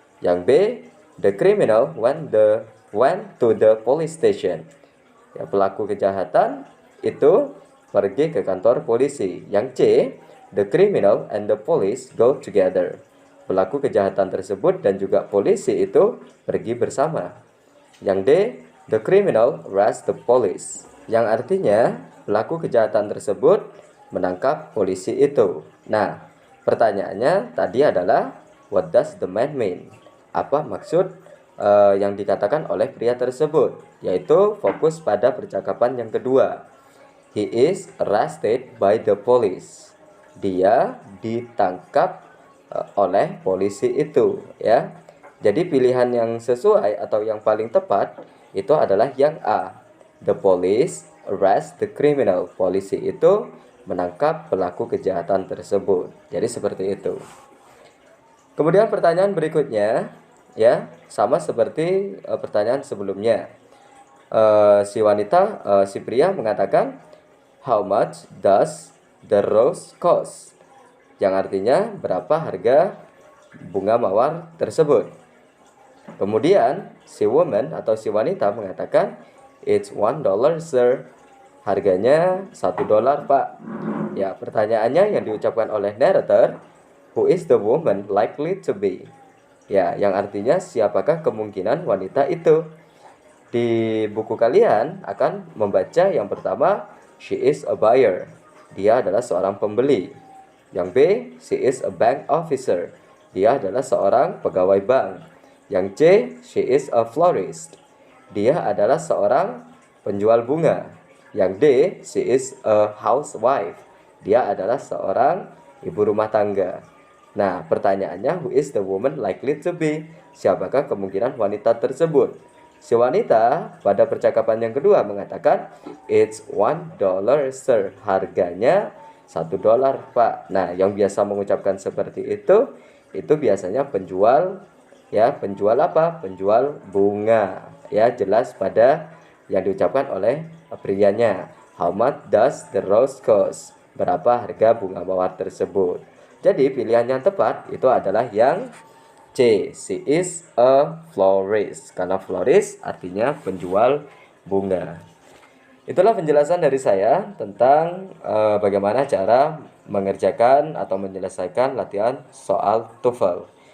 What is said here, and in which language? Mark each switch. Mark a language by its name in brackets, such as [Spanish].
[English] Yang B, the criminal went to the police station. [Indonesian] Ya, pelaku kejahatan itu pergi ke kantor polisi. [English] Yang C, the criminal and the police go together. [Indonesian] Pelaku kejahatan tersebut dan juga polisi itu pergi bersama. [English] Yang D, the criminal arrest the police. [Indonesian] Yang artinya pelaku kejahatan tersebut menangkap polisi itu. Nah, pertanyaannya tadi adalah [English] what does the man mean? [Indonesian] Apa maksud yang dikatakan oleh pria tersebut? Yaitu fokus pada percakapan yang kedua. [English] He is arrested by the police. [Indonesian] Dia ditangkap oleh polisi itu, ya. Jadi pilihan yang sesuai atau yang paling tepat itu adalah yang A. [English] The police arrest the criminal. [Indonesian] Polisi itu menangkap pelaku kejahatan tersebut. Jadi seperti itu. Kemudian pertanyaan berikutnya, ya, sama seperti pertanyaan sebelumnya. Si pria mengatakan, [English] how much does the rose cost? [Indonesian] Yang artinya berapa harga bunga mawar tersebut. Kemudian si woman atau si wanita mengatakan, [English] it's $1 sir. [Indonesian] Harganya $1 pak. Ya, pertanyaannya yang diucapkan oleh narrator, [English] who is the woman likely to be? [Indonesian] Ya, yang artinya siapakah kemungkinan wanita itu? Di buku kalian akan membaca yang pertama, [English] she is a buyer. [Indonesian] Dia adalah seorang pembeli. [English] Yang B, she is a bank officer. [Indonesian] Dia adalah seorang pegawai bank. Yang C, [English] she is a florist. [Indonesian] Dia adalah seorang penjual bunga. [English] Yang D, she is a housewife. [Indonesian] Dia adalah seorang ibu rumah tangga. Nah, pertanyaannya, [English] who is the woman likely to be? [Indonesian] Siapakah kemungkinan wanita tersebut? Si wanita pada percakapan yang kedua mengatakan, [English] it's $1 sir. [Indonesian] Harganya $1 pak. Nah, yang biasa mengucapkan seperti itu biasanya penjual, ya, penjual apa? Penjual bunga. Ya, jelas pada yang diucapkan oleh prianya. [English] How much does the rose cost? [Indonesian] Berapa harga bunga mawar tersebut? Jadi pilihan yang tepat itu adalah yang C. [English] She is a florist. [Indonesian] Karena florist artinya penjual bunga. Itulah penjelasan dari saya tentang bagaimana cara mengerjakan atau menyelesaikan latihan soal TOEFL.